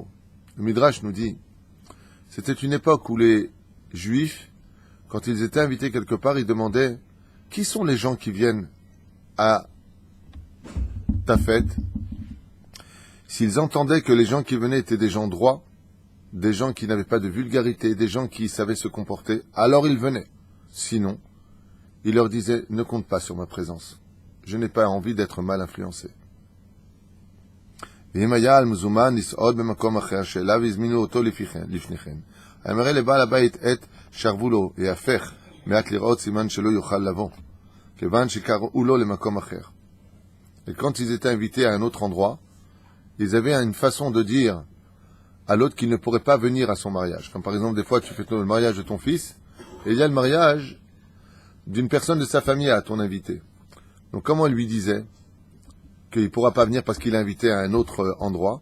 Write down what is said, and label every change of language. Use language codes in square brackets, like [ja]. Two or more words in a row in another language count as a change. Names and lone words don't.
[fr] Le Midrash nous dit, c'était une époque où les Juifs, quand ils étaient invités quelque part, ils demandaient, qui sont les gens qui viennent à ta fête? S'ils entendaient que les gens qui venaient étaient des gens droits, des gens qui n'avaient pas de vulgarité, des gens qui savaient se comporter, alors ils venaient. Sinon, ils leur disaient, ne compte pas sur ma présence. Je n'ai pas envie d'être mal influencé. [he] ואם היה על מזומן לסעוד במקום אחר שאליו הזמינו אותו לפניכם, אמרה לבעל הבית עת שרבו לו, יהפך מעט לראות סימן שלא יוכל לבוא, כיוון שקראו לו למקום אחר. [fr] Et quand ils étaient invités à un autre endroit, ils avaient une façon de dire à l'autre qu'il ne pourrait pas venir à son mariage. Comme par exemple, des fois, tu fais le mariage de ton fils, et il y a le mariage d'une personne de sa famille à ton invité. Donc, comment il lui disait qu'il ne pourra pas venir parce qu'il est invité à un autre endroit?